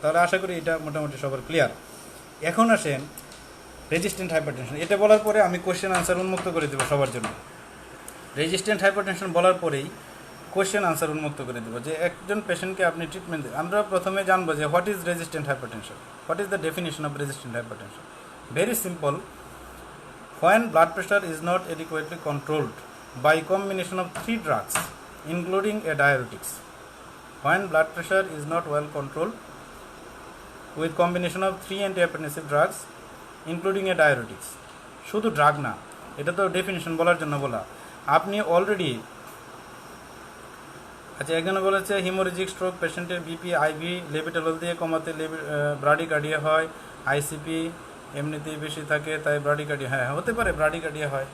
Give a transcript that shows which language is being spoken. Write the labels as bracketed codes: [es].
[bn] তাহলে আশা করি এটা মোটামুটি সবার ক্লিয়ার। এখন আসেন রেজিস্ট্যান্ট হাইপারটেনশন। এটা বলার পরে আমি কোয়েশ্চেন আনসার উন্মুক্ত করে দেবো সবার জন্য। রেজিস্ট্যান্ট হাইপারটেনশন বলার পরেই কোয়েশ্চেন আনসার উন্মুক্ত করে দেবো যে একজন পেশেন্টকে আপনি ট্রিটমেন্ট দেবেন। আমরা প্রথমে জানবো যে [en] What is resistant hypertension, what is the definition of resistant hypertension. Very simple, when blood pressure is not adequately controlled by combination of 3 drugs including a diuretics. When blood pressure is not well controlled with combination of 3 antihypertensive drugs including a diuretics. [bn] শুধু drug না, এটা তো definition বলার জন্য বলা। আপনি already আচ্ছা একজনে বলেছে হিমোরেজিক স্ট্রোক পেশেন্টের বিপি আইভি লেবিটালল দিয়ে কমাতে ব্রাডিকার্ডিয়া হয়, আইসিপি এমনিতেই বেশি থাকে তাই ব্রাডিকার্ডিয়া, হ্যাঁ হতে পারে ব্রাডিকার্ডিয়া হয়।